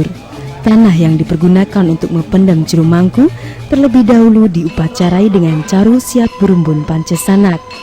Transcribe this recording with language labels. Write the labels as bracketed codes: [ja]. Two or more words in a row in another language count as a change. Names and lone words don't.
[id] Tanah yang dipergunakan untuk mempendam jero mangku terlebih dahulu diupacarai dengan caru siap berumbun pancesanak.